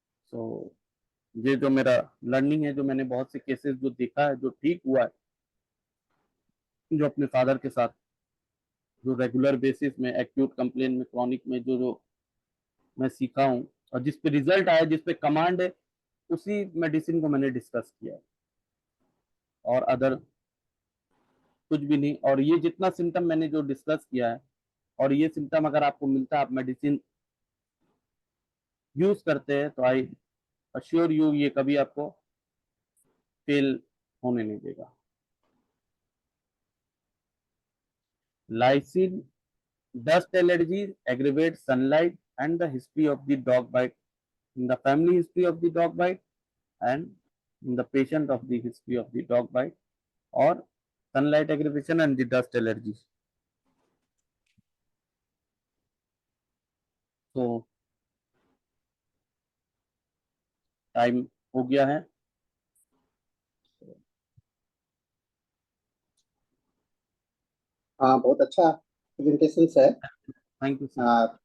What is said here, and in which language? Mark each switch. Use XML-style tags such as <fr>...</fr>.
<hi>तो ये जो मेरा लर्निंग है, जो मैंने बहुत से केसेस जो देखा है, जो ठीक हुआ है, जो अपने फादर के साथ जो रेगुलर बेसिस में एक्यूट कंप्लेन में, क्रॉनिक में जो जो मैं सीखा हूँ और जिस पे रिजल्ट आया, जिस पे कमांड है, उसी मेडिसिन को मैंने डिस्कस किया है, और अदर कुछ भी नहीं। और ये जितना सिम्टम मैंने जो डिस्कस किया है, और ये सिम्टम अगर आपको मिलता है, आप मेडिसिन यूज करते हैं, तो</hi> <en>I assure you</en> <hi>ये कभी आपको फेल होने नहीं देगा।</hi> <en>Lyssin dust allergies aggravate sunlight and the history of the dog bite, in the family history of the dog bite, and in the patient of the history of the dog bite, or sunlight aggravation and the dust allergies.</en> <hi>So time हो गया है। हाँ, बहुत अच्छा presentation है</hi> <en>Thank you sir.</en>